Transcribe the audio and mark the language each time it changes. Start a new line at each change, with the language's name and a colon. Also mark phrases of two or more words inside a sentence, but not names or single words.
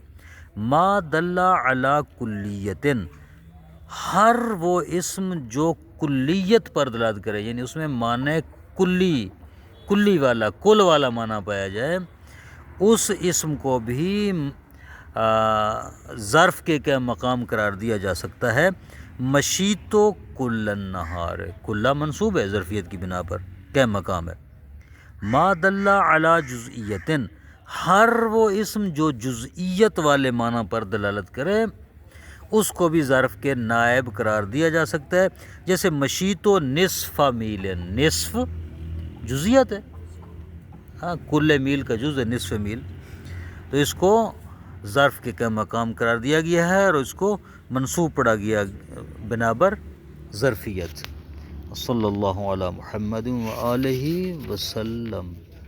Arabic: ما دل علی کلیت،
Urdu: ہر وہ اسم جو کلیت پر دلالت کرے، یعنی اس میں معنی کلی والا، کل والا معنی پایا جائے، اس اسم کو بھی ظرف کے قائم مقام قرار دیا جا سکتا ہے.
Arabic: مشیت کل النہار،
Urdu: کلا منصوب ہے ظرفیت کی بنا پر، قائم مقام ہے.
Arabic: ما دل علی جزئیت،
Urdu: ہر وہ اسم جو جزئیت والے معنی پر دلالت کرے اس کو بھی ظرف کے نائب قرار دیا جا سکتا ہے. جیسے
Arabic: مشیت و نصف میل،
Urdu: نصف جزئیت ہے، ہاں، کل میل کا جز ہے
Arabic: نصف میل،
Urdu: تو اس کو ظرف کے قائم مقام قرار دیا گیا ہے اور اس کو منصوب پڑھا گیا بنا پر ظرفیت.
Arabic: صلی اللہ علی محمد و آلہ وسلم.